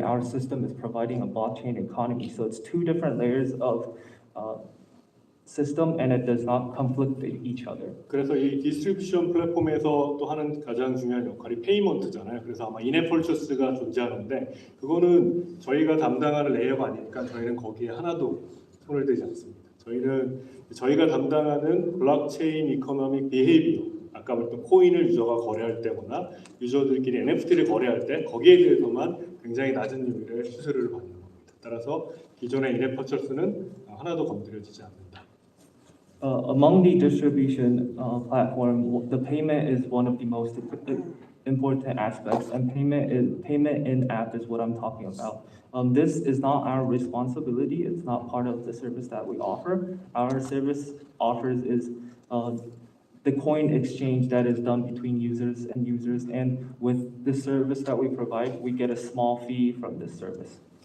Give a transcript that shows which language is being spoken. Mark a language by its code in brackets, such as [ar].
[en] Our system is providing a blockchain economy, so it's two different layers of system, and it does not conflict with each other. [ko] 그래서 이 디스트리뷰션 플랫폼에서 또 하는 가장 중요한 역할이 페이먼트잖아요. 그래서 아마 인앱 퍼처스가 존재하는데 그거는 저희가 담당하는 레이어가 아니니까 저희는 거기에 하나도 손을 대지 않습니다. 저희는 저희가 담당하는 블록체인 이코노믹 비헤이비어, 아까 말했던 코인을 유저가 거래할 때거나 유저들끼리 NFT를 거래할 때 거기에 대해서만 굉장히 낮은 유미를 수수료를 받는 겁니다. 따라서 기존의 인앱 퍼처스는 하나도 건드려지지 않는다. [en] Among the distribution platform, the payment is one of the most important aspects, and payment in app is what I'm talking about. This is not our responsibility. It's not part of the service that we offer. Our service offers is the coin exchange that is done between users, and with the service that we provide, we get a small fee from this service.